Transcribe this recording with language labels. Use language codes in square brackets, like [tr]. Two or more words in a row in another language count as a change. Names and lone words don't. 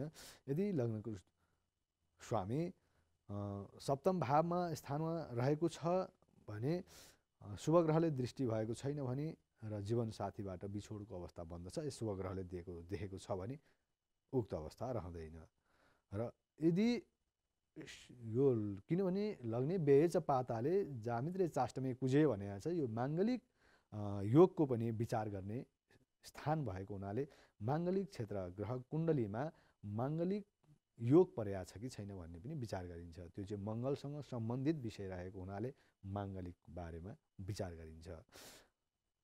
[ne] यदि लग्नको स्वामी सप्तम भावमा स्थानमा रहेको छ भने, शुभ ग्रहले दृष्टि भएको छैन भने र जीवनसाथीबाट बिछोडको अवस्था बन्दछ, शुभ ग्रहले देखेको छ भने उक्त अवस्था रहँदैन। र यदि यो किनभने [sa] लग्ने व्यय च पाताले जामित्रे चाष्टमे कुजे [ne] भनेको छ, यो माङ्गलिक योगको पनि विचार गर्ने स्थान भएको हुनाले माङ्गलिक क्षेत्र ग्रह कुण्डलीमा माङ्गलिक योग परेको छ कि छैन भन्ने पनि विचार गरिन्छ। त्यो चाहिँ मङ्गलसँग सम्बन्धित विषय रहेको हुनाले माङ्गलिक बारेमा विचार गरिन्छ।